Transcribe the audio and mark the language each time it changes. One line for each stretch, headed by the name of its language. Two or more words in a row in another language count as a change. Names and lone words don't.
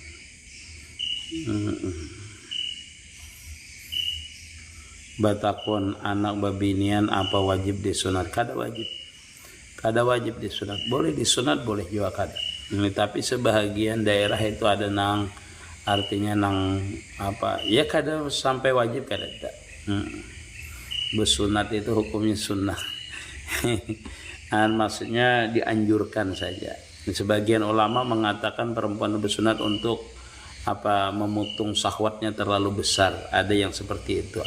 Banjar: Batakon anak babinian apa wajib disunat? Kada wajib disunat. Boleh disunat, boleh juga kada. Tapi sebahagian daerah itu ada nang artinya nang apa ya, kada sampai wajib, kada tidak.
Indonesian: Bersunat itu hukumnya sunnah. Maksudnya dianjurkan saja. Sebagian ulama mengatakan perempuan bersunat untuk apa, memutung syahwatnya terlalu besar. Ada yang seperti itu.